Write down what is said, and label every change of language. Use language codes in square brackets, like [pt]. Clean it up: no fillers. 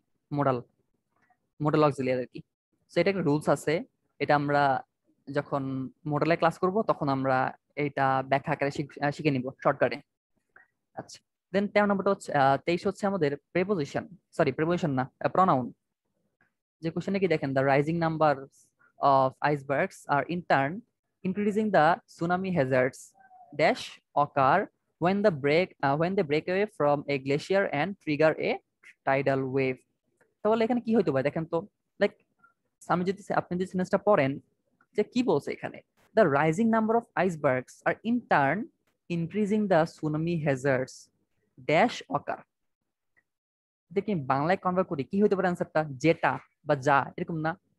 [bn] Modal, modal auxiliary আর কি। So এটা একটা রুলস আছে, এটা আমরা যখন মোডালে ক্লাস করব তখন আমরা এটা ব্যাখ্যা আকারে শিখে নিব শর্টকাটে। আচ্ছা দেন 13 নাম্বারটা হচ্ছে 23 হচ্ছে আমাদের প্রেপোজিশন, সরি প্রেপোজিশন না, প্রনাউন। যে কোশ্চেনে কি দেখেন, [en] The rising number of icebergs আর in turn increasing the tsunami hazards dash occur when they break away from a glacier and trigger a tidal wave. [bn] তাহলে এখানে কি হইতে পারে দেখেন তো, লাইক আমি যদি আপনি যদি সেন্টেন্সটা পড়েন যে কি বলছে এখানে, [en] the rising number of icebergs are in turn increasing the tsunami hazards dash occur। [bn] দেখি বাংলায় কনভার্ট করি কি হইতে পারে অ্যান্সারটা, যেটা বা যা, এরকম না?